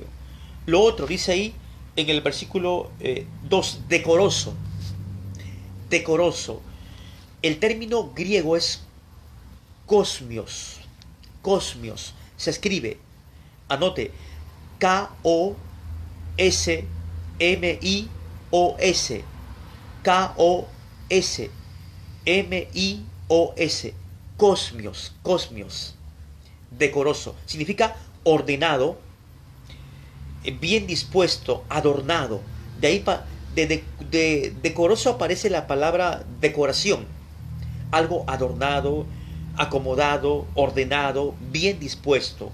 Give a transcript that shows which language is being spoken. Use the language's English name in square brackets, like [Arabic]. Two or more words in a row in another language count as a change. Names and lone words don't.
[Spanish] Lo otro, dice ahí en el versículo 2, decoroso. Decoroso. El término griego es cosmios. Cosmios. Se escribe, anote, K-O-S-M-I-O-S. K-O-S-M-I-O-S. Cosmios, cosmios. Decoroso. Significa ordenado, bien dispuesto, adornado. De ahí de decoroso aparece la palabra decoración. Algo adornado, acomodado, ordenado, bien dispuesto.